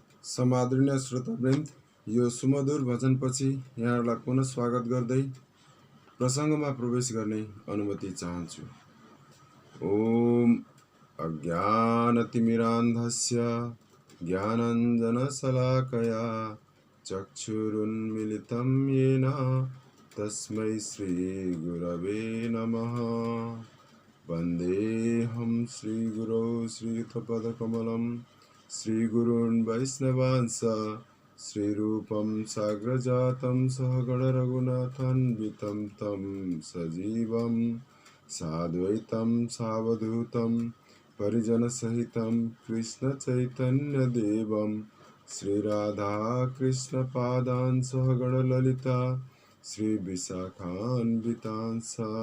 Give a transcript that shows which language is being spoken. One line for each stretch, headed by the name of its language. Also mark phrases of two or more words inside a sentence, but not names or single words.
Nepali: समादरणीय श्रोतावृन्द, यो सुमधुर भजनपछि यहाँहरूलाई पुनः स्वागत गर्दै प्रसङ्गमा प्रवेश गर्ने अनुमति चाहन्छु।
Sanskrit: ओम अज्ञानतिमिरान्धस्य ज्ञानाञ्जनशलाकया चक्षुरुन्मिलितं येन तस्मै श्रीगुरवे नमः। वन्देऽहं श्रीगुरौ श्रीयुतपदकमलं श्रीगुरून् वैष्णवांस श्रीरूपं साग्रजातं सहगणरघुनाथान्वितं तं सजीवं साद्वैतं सावधूतं परिजनसहितं कृष्णचैतन्यदेवं श्रीराधाकृष्णपादान् सहगणललिता श्रीविशाखान्वितांस।